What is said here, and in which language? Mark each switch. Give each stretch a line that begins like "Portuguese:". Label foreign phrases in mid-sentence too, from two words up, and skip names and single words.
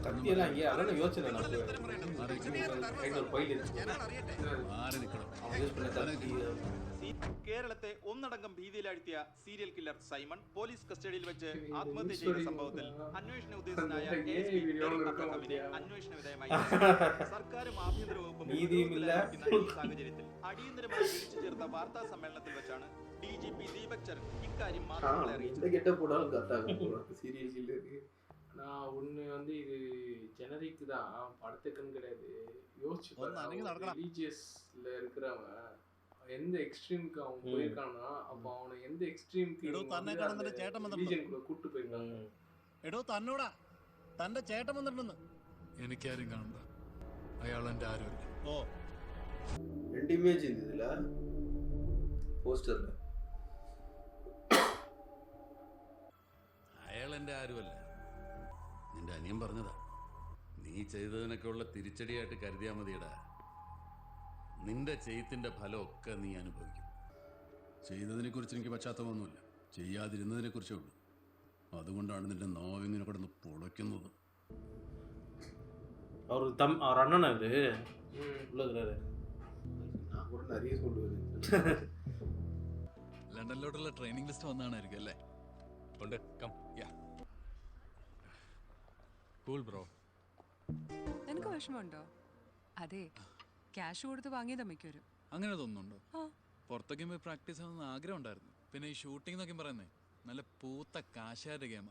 Malayalam: കേരളത്തെ ഒന്നടങ്കം ഭീതിയിലാഴ്ത്തിയ സീരിയൽ കില്ലർ സൈമൺ പോലീസ് കസ്റ്റഡിയിൽ വെച്ച് ആത്മഹത്യ ചെയ്ത സംഭവത്തിൽ അന്വേഷണ ഉദ്യോഗസ്ഥനായ അന്വേഷണ വിധേയമായി. സർക്കാരും ആഭ്യന്തര വകുപ്പും സാഹചര്യത്തിൽ അടിയന്തരമായി വിളിച്ചു ചേർത്ത വാർത്താ സമ്മേളനത്തിൽ വെച്ചാണ് DGP ദീപക് ചരൺ ഇക്കാര്യം മാധ്യമങ്ങളെ അറിയിച്ചത്.
Tamil: நான் ஒன்று வந்து இது ஜெனரிக் தான், படத்துக்குன்னு கிடையாது. யோசிச்சு ரிலீஜியஸ்ல இருக்கிறவன் எந்த எக்ஸ்ட்ரீமுக்கு அவன் போயிருக்கான்னா, அப்போ அவனை எந்த எக்ஸ்ட்ரீமுக்கு ரிலீஜியனுக்குள்ள கூட்டு போயிருக்காங்க.
Malayalam: എടോ തന്നോടാ തന്റെ ചേട്ടൻ വന്നിട്ടുണ്ടെന്ന്. എനിക്കാരും കാണണ്ട, അയാൾ എൻ്റെ ആരുമല്ല. ഓ 2 ഇമേജ് ഉണ്ട് ഇതില പോസ്റ്ററിൽ. അയാൾ എൻ്റെ ആരുമല്ല, നിന്റെ അനിയൻ പറഞ്ഞതാ. നീ ചെയ്തതിനൊക്കെ ഉള്ള തിരിച്ചടിയായിട്ട് കരുതിയാൽ മതിയടാ. നിന്റെ ചെയ്ത്തിന്റെ ഫലമൊക്കെ നീ അനുഭവിക്കും. ചെയ്തതിനെക്കുറിച്ച് എനിക്ക് പശ്ചാത്തലമൊന്നുമില്ല, ചെയ്യാതിരുന്നതിനെ കുറിച്ചേ ഉള്ളൂ. അതുകൊണ്ടാണ് നിന്റെ നോവിങ്ങനെ കിടന്ന് പൊളയ്ക്കുന്നത്.
Tamil: அவர் அண்ணன் அவரு உள்ளதுறாரு. நான் கூட நிறைய சொல்லுவேன்.
Malayalam: ലണ്ടനിലോട്ടുള്ള ട്രെയിനിങ് ലിസ്റ്റ് വന്നാണായിരിക്കും അല്ലേ? ഉണ്ട്.
English: come ya cool bro.
Malayalam: നിനക്ക് വിഷമമുണ്ടോ? അതെ, ക്യാഷ് കൊടുത്ത് വാങ്ങിയതാ മിക്കവരും. അങ്ങനെ തോന്നുന്നുണ്ടോ? പുറത്തൊക്കെ പോയി പ്രാക്ടീസ് ആവുന്ന ആഗ്രഹം ഉണ്ടായിരുന്നു. പിന്നെ ഈ ഷൂട്ടിംഗ് എന്നൊക്കെ പറയുന്നേ നല്ല പൂത്ത കാശാരുടെ ഗെയിമാ.